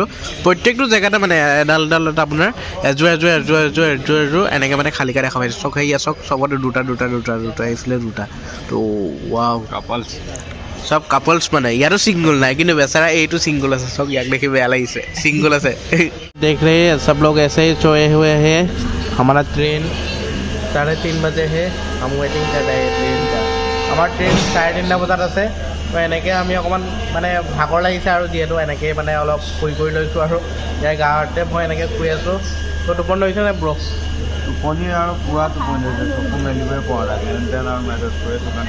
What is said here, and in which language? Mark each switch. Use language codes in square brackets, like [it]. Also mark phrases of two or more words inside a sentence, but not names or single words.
[as] প্ৰত্যেকটো জেগাতে মানে এডাল আপোনাৰ এযোৰ এনেকৈ মানে খালিকা দেখা পাইছোঁ। চব সেয়া চাওক, চবতে দুটা এইফালে দুটা। তো ৱাও, কাপলছ সব কাপলছ মানে। ইয়াতো ছিংগল নাই কিন্তু বেচাৰা এইটো ছিংগল আছে। চব ইয়াক দেখি বেয়া লাগিছে, ছিংগল আছে। [hi] देख रहे हैं सब लोग ऐसे ही सोए हुए हैं। हमारा ट्रेन 3:30 बजे है, हम वेटिंग कर रहे हैं ट्रेन का। [as] আমাৰ ট্ৰেইন 3:30 বজাত আছে। তো এনেকৈ আমি অকণমান মানে ভাগৰ লাগিছে আৰু যিহেতু এনেকৈ মানে অলপ শুই কৰি লৈছোঁ আৰু ইয়াৰ গাঁৱতে মই এনেকৈ শুই আছোঁ। তো টোপনি ধৰিছে নে ব্ৰ? টোপনি আৰু পূৰা টোপনি ধৰিছে, চকু মেলিবই পৰা নাই। যেন আৰু মেছেজ কৰি আছোঁ কাৰণে।